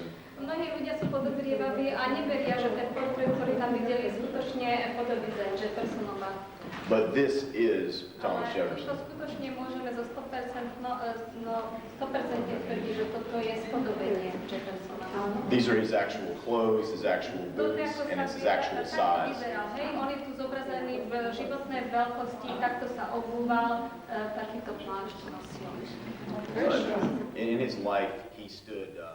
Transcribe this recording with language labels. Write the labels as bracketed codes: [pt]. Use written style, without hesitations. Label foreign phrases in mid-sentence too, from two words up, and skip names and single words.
[sk] Mnohí ľudia sú podozrievaví a neveria, že ten portrét, ktorý tam videli, je skutočne podobizeň Jeffersonova. [en] But this is Thomas [sk] Ale [en] Jefferson. [sk] to skutočne môžeme zo 100% tvrdiť, že toto je spodobenie Jeffersona. [en] These are his actual clothes, his actual boots, and it's his actual size. [sk] Hej, on je tu zobrazený v životnej veľkosti, takto sa obúval, takýto plášť nosil. [en] In his life, he stood...